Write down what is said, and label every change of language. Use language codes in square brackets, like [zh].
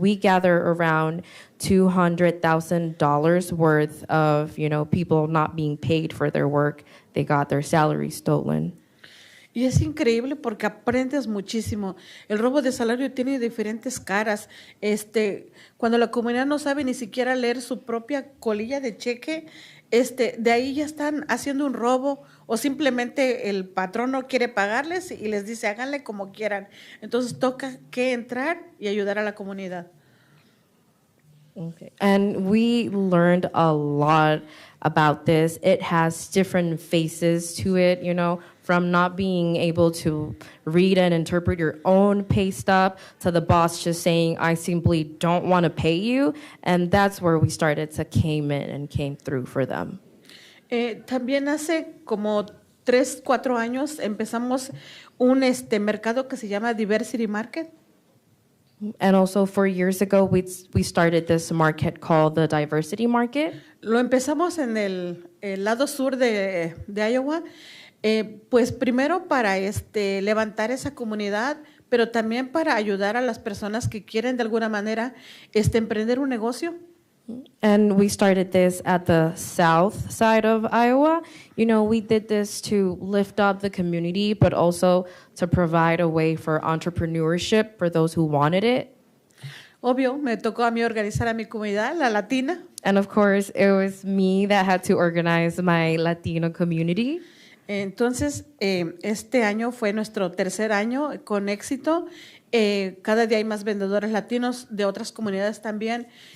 [en] We gather around $200,000 worth of, you know, people not being paid for their work. They got their salary stolen. [es] Y es increíble porque aprendes muchísimo. El robo de salario tiene diferentes caras. Cuando la comunidad no sabe ni siquiera leer su propia colilla de cheque, de ahí ya están haciendo un robo, o simplemente el patrón no quiere pagarles y les dice háganle como quieran. Entonces toca que entrar y ayudar a la comunidad. [en] Okay. And we learned a lot about this. It has different phases to it, you know, from not being able to read and interpret your own pay stub to the boss just saying, I simply don't want to pay you. And that's where we started to came in and came through for them. [es] También hace como 3-4 años empezamos un mercado que se llama Diversity Market. [en] And also 4 years ago, we started this market called the Diversity Market. [es] Lo empezamos en el lado sur de Iowa, pues primero para levantar esa comunidad, pero también para ayudar a las personas que quieren de alguna manera emprender un negocio. [en] And we started this at the south side of Iowa. You know, we did this to lift up the community, but also to provide a way for entrepreneurship for those who wanted it. [es] Obvio, me tocó a mí organizar a mi comunidad, la latina. [en] And of course, it was me that had to organize my Latino community. [es] Entonces, este año fue nuestro tercer año con éxito. Cada día hay más vendedores latinos de otras comunidades también.